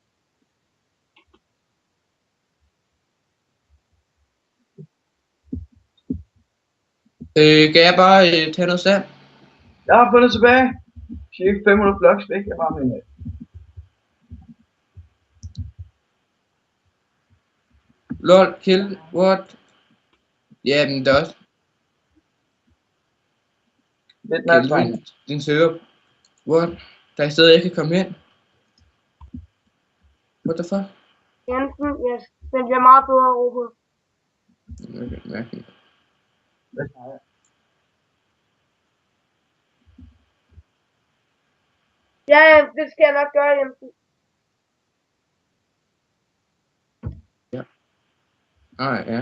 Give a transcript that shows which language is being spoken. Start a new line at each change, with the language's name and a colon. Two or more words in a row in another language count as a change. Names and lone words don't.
Danish: Kan jeg bare tage noget sand? Jeg har fundet tilbage. Cirka 500 blocks væk. Jeg har med.
English: Lol, kill, what?
Danish: Ja, men det er også Lidt nærmere. din server. What? Der er et sted, jeg kan komme hen.
English: What the fuck?
Danish: Jensen, yes. Den bliver meget bedre at ro på. Okay, mærkeligt. Hvad snakker jeg? Ja, det skal jeg nok gøre, Jensen. Nej, ja.